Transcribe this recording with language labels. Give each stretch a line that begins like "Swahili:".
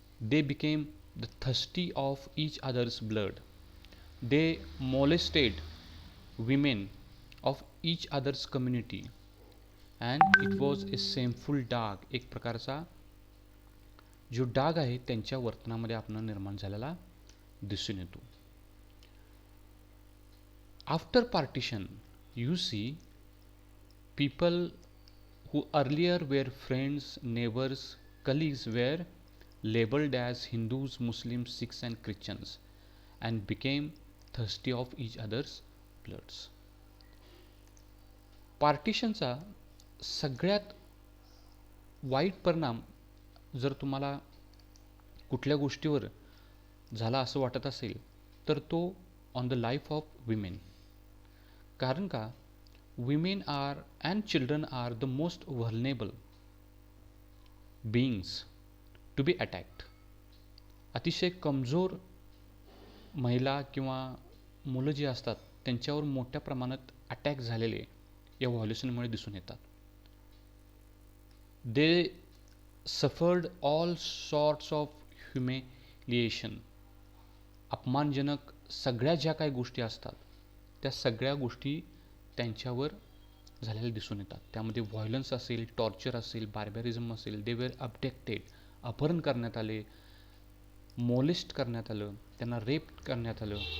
English: They became the thirsty of each other's blood. They molested women of each other's community, and it was a shameful डाग.
Marathi: एक प्रकारचा जो डाग आहे त्यांच्या वर्तनामध्ये आपण निर्माण झालेला दिसून येतो.
English: After partition, you see people who earlier were friends, neighbors, colleagues were labeled as Hindus, Muslims, Sikhs and Christians and became thirsty of each other's bloods.
Marathi: पार्टिशनचा सगळ्यात वाईट परिणाम जर तुम्हाला कुठल्या गोष्टीवर झाला असं वाटत असेल तर तो
English: On the life of women.
Marathi: कारण का
English: women are and children are the most vulnerable beings to be attacked.
Marathi: अतिशय कमजोर महिला किंवा मुलं जी असतात त्यांच्यावर मोठ्या प्रमाणात अटॅक झालेले या व्हायोलेशनमुळे दिसून येतात.
English: They suffered all sorts of humiliation.
Marathi: अपमानजनक सगळ्या ज्या काही गोष्टी असतात त्या सगळ्या गोष्टी त्यांच्यावर झालेल्या दिसून येतात. त्यामध्ये व्हायलन्स असेल, टॉर्चर असेल, बार्बॅरिझम असेल.
English: they were abducted,
Marathi: अपहरण करण्यात आले, मोलेस्ट करण्यात आलं, त्यांना रेप करण्यात आलं.